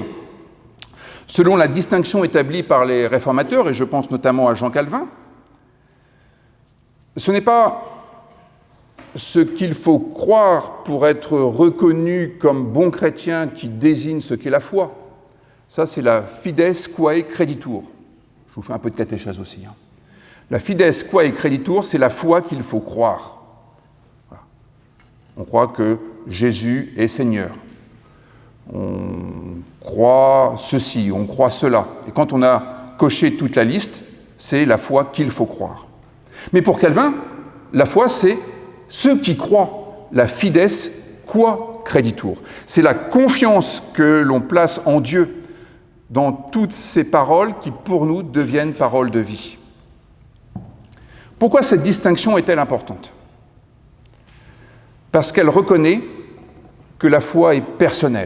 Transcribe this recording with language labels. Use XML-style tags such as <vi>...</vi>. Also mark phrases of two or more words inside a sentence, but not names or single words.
<fr>Selon la distinction établie par les réformateurs, et je pense notamment à Jean Calvin, ce n'est pas ce qu'il faut croire pour être reconnu comme bon chrétien qui désigne ce qu'est la foi. Ça, c'est la</fr> <la>fides quae creditur.</la> <fr>Je vous fais un peu de catéchèse aussi.</fr> <la>La fides quae creditur,</la> <fr>c'est la foi qu'il faut croire. Voilà. On croit que Jésus est Seigneur. On croit ceci, on croit cela. Et quand on a coché toute la liste, c'est la foi qu'il faut croire. Mais pour Calvin, la foi, c'est ceux qui croient, la</fr> <la>fides qua creditur.</la> <fr>C'est la confiance que l'on place en Dieu dans toutes ces paroles qui, pour nous, deviennent paroles de vie. Pourquoi cette distinction est-elle importante ? Parce qu'elle reconnaît que la foi est personnelle.</fr>